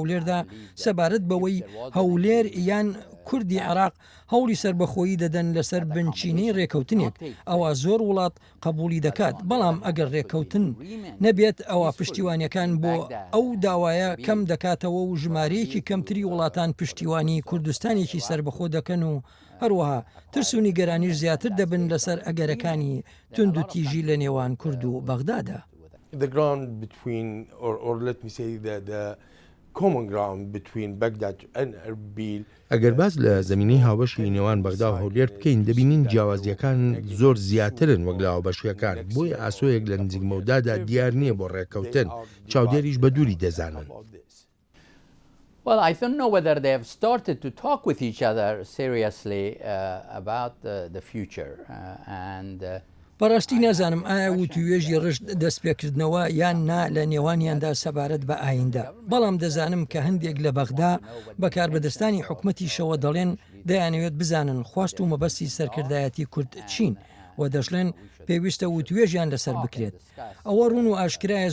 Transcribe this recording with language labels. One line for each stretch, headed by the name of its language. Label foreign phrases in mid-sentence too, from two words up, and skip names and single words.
Central Kurdish: هەولێردا سەبارەت بەوەی هەولێر یان کوردی عێراق هەوڵی سربەخۆیی دەدەن لەسەر بنچینەی ڕێکەوتنێک ئەوە زۆر وڵات قبولی دەکات بەڵام ئەگەر ڕێکەوتن نەبێت ئەوە پشتیوانیەکان بۆ ئەو داوایە کەم دەکاتەوە و ژمارەیەکی کەمتری وڵاتان پشتیوانی کوردستانێکی سربەخۆ دەکەن و هەروەها ترس و نیگەرانیش زیاتر دەبن لەسەر ئەگەرەکانی تند و تیژی لە نێوان کورد و بەغدادا.
English: The ground between, or let me say the common ground between Baghdad and Erbil.
Central Kurdish: ئەگەر باز لە زمینی هاوبەشی نێوان بەغدا و هەولێر بکەین دەبینین جیاوازیەکان زۆر زیاترن وەک لە هاوبەشیەکان بۆیە ئاسۆیەک لە نزیکمەودادا دیار نییە بۆ ڕێکەوتن چاودێریش بە دووری دەزانن.
English: Well, I don't know whether they have started to talk with each other seriously about the future and
Central Kurdish: بەڕاستی نازانم ئایا وتوێژی ڕشت دەست پێکردنەوە یان نا لە نێوانیاندا سەبارەت بە ئایندا بەڵام دەزانم کە هەندێک لە بەغدا بەکاربەدەستانی حکومەتی شەوە دەڵێن دەیانەوێت بزانن خواست و مەبەستی سەرکردایەتی کورد چین و دەشڵێن پێویستە وتوێژیان لەسەر بکرێت ئەوە ڕوون و ئاشکرایە